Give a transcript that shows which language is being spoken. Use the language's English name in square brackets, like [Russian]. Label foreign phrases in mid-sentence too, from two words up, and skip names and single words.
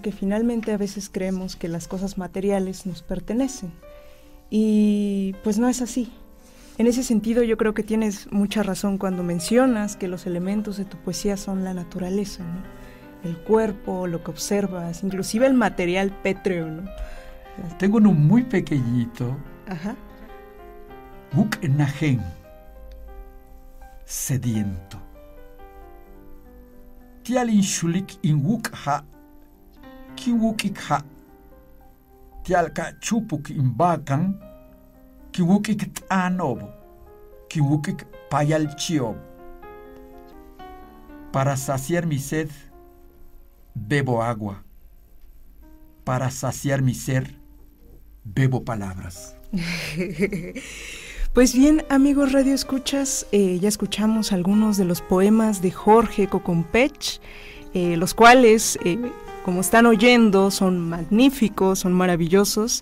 [Spanish] Que finalmente a veces creemos que las cosas materiales nos pertenecen, y pues no es así. En ese sentido, yo creo que tienes mucha razón cuando mencionas que los elementos de tu poesía son la naturaleza, ¿no? El cuerpo, lo que observas, inclusive el material pétreo, ¿no? Tengo uno muy pequeñito. Ajá. [Yucateco] Wuk Najen, sediento. Tialin shulik in wuk ha, ki wukik ha. Tialka chupuk in bakan, ki wukik tanobo, ki wukik payalchiob. [Spanish] Para saciar mi sed, bebo agua. Para saciar mi ser, bebo palabras. Pues bien, amigos Radio Escuchas, ya escuchamos algunos de los poemas de Jorge Cocompech, los cuales, como están oyendo, son magníficos, son maravillosos.